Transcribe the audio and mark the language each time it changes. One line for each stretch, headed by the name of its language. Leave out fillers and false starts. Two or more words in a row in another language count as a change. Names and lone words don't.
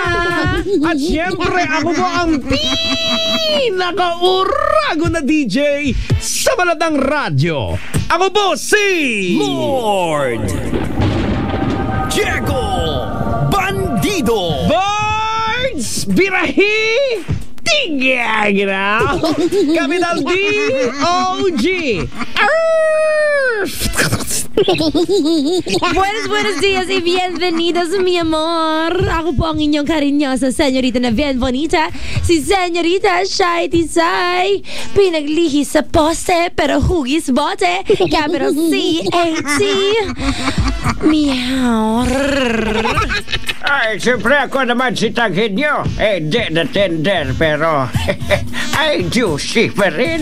Filipino: At siyempre, ako po ang pinaka-urago na DJ sa Baladang Radyo. Ako po si Lord Diego Bandido Birds Birahi Tigagra Capital D OG
Spanish: Buenos dias y bienvenidos, mi amor.
Filipino: Ako po ang inyong karinyosa senyorita na
Spanish: bien bonita,
Filipino: si senyorita Shai Tisay. Pinaglihi sa poste pero hugis bote.
English: Capital C-A-T. Meow.
Filipino: Ay, siyempre ako naman si Tanghid nyo. Di na tender, pero ay, juicy pa rin.